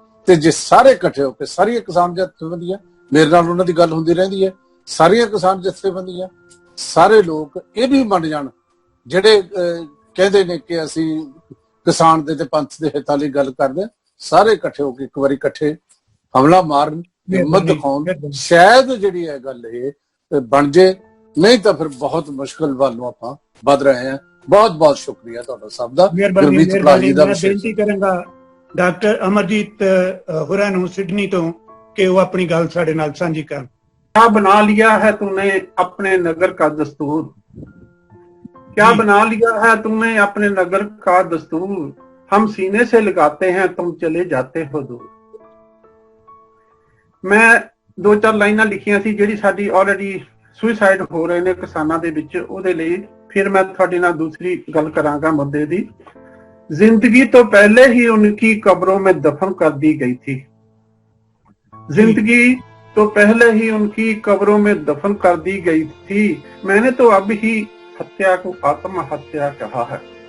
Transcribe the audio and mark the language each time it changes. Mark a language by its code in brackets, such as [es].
[pa] ਤੇ ਜੇ ਸਾਰੇ ਇਕੱਠੇ ਹੋ ਕੇ ਸਾਰੀਆਂ ਕਿਸਾਨ ਜਥੇਬੰਦੀਆਂ, ਮੇਰੇ ਨਾਲ ਉਹਨਾਂ ਦੀ ਗੱਲ ਹੁੰਦੀ ਰਹਿੰਦੀ ਹੈ, ਸਾਰੀਆਂ ਕਿਸਾਨ ਜਥੇਬੰਦੀਆਂ, ਸਾਰੇ ਲੋਕ ਇਹ ਵੀ ਮੰਨ ਜਾਣ ਜਿਹੜੇ ਕਹਿੰਦੇ ਨੇ ਕਿ ਅਸੀਂ ਕਿਸਾਨ ਦੇ ਤੇ ਪੰਥ ਦੇ ਹਿੱਤਾਂ ਲਈ ਗੱਲ ਕਰਦੇ, ਸਾਰੇ ਇਕੱਠੇ ਹੋ ਕੇ ਇੱਕ ਵਾਰੀ ਇਕੱਠੇ ਹਮਲਾ ਮਾਰਨ, ਹਿੰਮਤ ਦਿਖਾਉਣ, ਸ਼ਾਇਦ ਜਿਹੜੀ ਹੈ ਗੱਲ ਇਹ ਬਣ ਜੇ, ਨਹੀਂ ਤਾਂ ਫਿਰ ਬਹੁਤ ਮੁਸ਼ਕਲ ਵੱਲ ਨੂੰ ਆਪਾਂ ਵੱਧ ਰਹੇ ਹਾਂ। ਬਹੁਤ ਬਹੁਤ ਸ਼ੁਕਰੀਆ ਤੁਹਾਡਾ ਸਭ ਦਾ। ਗੁਰਮੀਤ ਭਲਾਜੀ ਦਾ ਬੇਨਤੀ ਕਰਾਂਗਾ ਡਾਕਟਰ ਅਮਰਜੀਤ ਹੋਰਾਂ ਨੂੰ ਸਿਡਨੀ ਤੋਂ ਕਿ ਉਹ ਆਪਣੀ ਗੱਲ ਸਾਡੇ ਨਾਲ ਸਾਂਝੀ ਕਰਨ। [hi] क्या बना लिया है तुमने अपने नगर का दस्तूर, क्या बना लिया है तुमने अपने नगर का दस्तूर, हम सीने से लगाते हैं तुम चले जाते हो दूर। [pa] मैं 2-4 ਲਾਈਨਾਂ ਲਿਖੀਆਂ ਸੀ ਜਿਹੜੀ ਸਾਡੀ ਆਲਰੇਡੀ ਸੁਸਾਈਡ ਹੋ ਰਹੇ ਨੇ ਕਿਸਾਨਾਂ ਦੇ ਵਿੱਚ, ਉਹਦੇ ਲਈ ਫਿਰ ਮੈਂ ਤੁਹਾਡੇ ਨਾਲ ਦੂਸਰੀ ਗੱਲ ਕਰਾਂਗਾ ਮੁੱਦੇ ਦੀ। [hi] जिंदगी तो पहले ही उनकी कब्रों में दफन कर दी गई थी, जिंदगी तो पहले ही उनकी कब्रों में दफन कर दी गई थी, मैंने तो अब ही हत्या को आत्महत्या कहा है।